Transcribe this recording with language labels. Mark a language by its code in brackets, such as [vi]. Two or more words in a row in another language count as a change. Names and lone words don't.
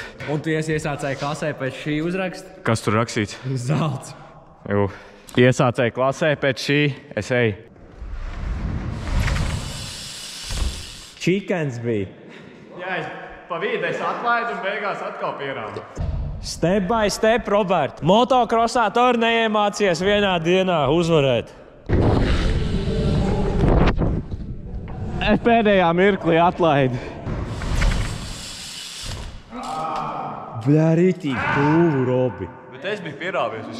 [lv] Un tu iesācēji klasē pēc šī uzraksta? Kas tur rakstīts? Zelts. Jū. Iesācēju klasē pēc šī, es eju. Chickens bija. Jā, pa vīdu es atlaidu un beigās atkal pierādu. [en] Step by step, Robert. [lv] Motokrosā tu arī neiemācies vienā dienā uzvarēt. Es pēdējā mirklī atlaidu. Bļā, ritīgi tuvu, Robi. Bet es biju pierāvies.